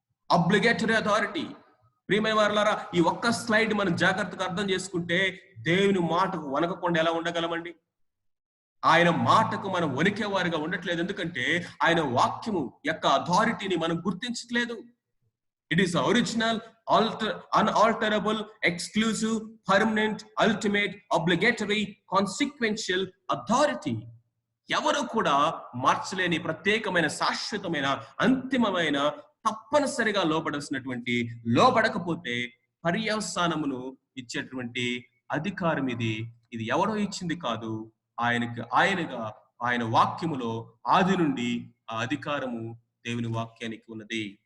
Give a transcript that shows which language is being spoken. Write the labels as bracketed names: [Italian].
[Telugu] అబ్లిగేటరీ authority. ప్రియమైన వారలారా, ఈ ఒక్క స్లైడ్ మనం జాగ్రత్తగా అర్థం చేసుకుంటే దేవుని మాటకు వణకకుండా ఎలా ఉండగలమండి? ఆయన మాటకు మనం వణికే వారిగా ఉండట్లేదు, ఎందుకంటే ఆయన వాక్యము యొక్క అథారిటీని మనం గుర్తించట్లేదు. [English] It is original, unalterable, exclusive, permanent, ultimate, obligatory, consequential authority. [Telugu] ఎవరు కూడా మార్చలేని ప్రత్యేకమైన, శాశ్వతమైన, అంతిమమైన, తప్పనిసరిగా లోబడాల్సినటువంటి, లోబడకపోతే పర్యవసానమును ఇచ్చేటువంటి అధికారం ఇది. ఇది ఎవరో ఇచ్చింది కాదు, ఆయన వాక్యములో ఆది నుండి ఆ అధికారము దేవుని వాక్యానికి ఉన్నది.